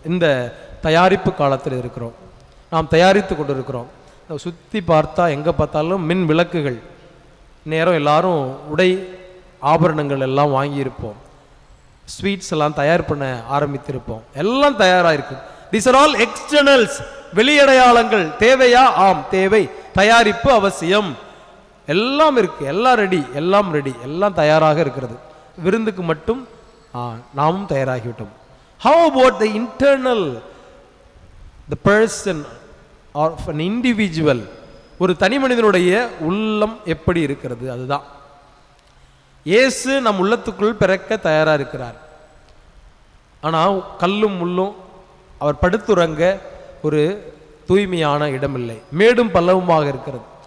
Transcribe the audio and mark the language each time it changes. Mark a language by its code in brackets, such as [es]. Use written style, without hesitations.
[ta] இந்த தயாரிப்பு காலத்தில் இருக்கிறோம், நாம் தயாரித்து கொண்டு இருக்கிறோம். சுற்றி பார்த்தா எங்கே பார்த்தாலும் மின் விளக்குகள், நேரம் எல்லாரும் உடை ஆபரணங்கள் எல்லாம் வாங்கியிருப்போம், ஸ்வீட்ஸ் எல்லாம் தயார் பண்ண ஆரம்பித்திருப்போம், எல்லாம் தயாராக இருக்கு. [en] These are all externals, வெளியடையாளங்கள். [ta] தேவையா? ஆம் தேவை. தயாரிப்பு அவசியம். எல்லாம் இருக்கு, எல்லாம் ரெடி, எல்லாம் ரெடி, எல்லாம் தயாராக இருக்கிறது. விருந்துக்கு மட்டும் நாமும் தயாராகிவிட்டோம். [en] How about the internal, the person of an individual? [ta] ஒரு தனி மனிதனுடைய உள்ளம் எப்படி இருக்கிறது? அதுதான் இயேசு நம் உள்ளத்துக்குள் பிறக்க தயாராக இருக்கிறார். ஆனால் கல்லும் முள்ளும் அவர் படுத்துறங்க ஒரு தூய்மையான இடமில்லை, மேடும் பள்ளவுமாக இருக்கிறது.